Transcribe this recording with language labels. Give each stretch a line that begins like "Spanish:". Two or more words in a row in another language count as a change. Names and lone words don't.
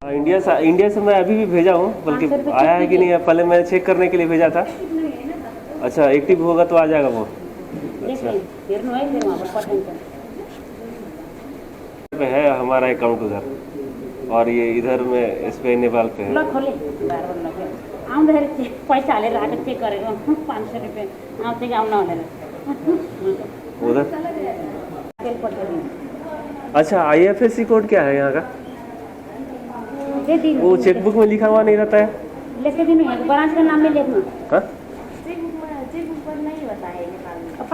Hindi: इंडिया से मैं अभी भी भेजा हूँ, बल्कि आया है कि नहीं है पहले मैं चेक करने के लिए भेजा था। अच्छा, एक्टिव होगा तो आ जाएगा वो। अच्छा, है हमारा अकाउंट उधर, और ये इधर में SBI नेपाल पे है।
Nepali: पैसा हालेर आएको चेक गरेको 500 रुपियाँ आउँछ कि आउन भनेर
Hindi: उधर। अच्छा, IFSC कोड क्या है यहाँ का? वो चेकबुक में लिखा हुआ नहीं रहता है? लेके दिनु है, ब्रांच का नाम में लिखना। हाँ, चेकबुक पर नहीं होता है नेपाल में।